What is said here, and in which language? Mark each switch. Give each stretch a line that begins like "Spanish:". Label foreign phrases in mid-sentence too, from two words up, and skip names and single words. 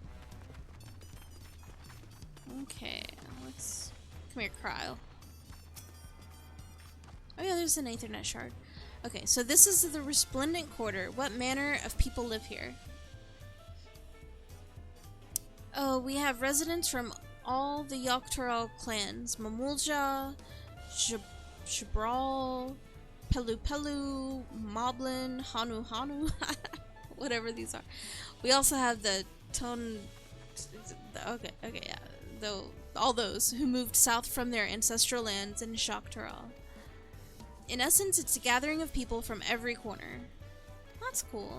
English: Okay, let's... Come here, Cryle. Oh yeah, there's an Aethernet shard. Okay, so this is the Resplendent Quarter. What manner of people live here? Oh, we have residents from all the Yogg-Tural clans. Mamulja, Shabral, Pelu Pelu, Moblin, Hanu Hanu, whatever these are. We also have the okay, yeah, though all those who moved south from their ancestral lands in Yogg-Tural. In essence, it's a gathering of people from every corner. That's cool.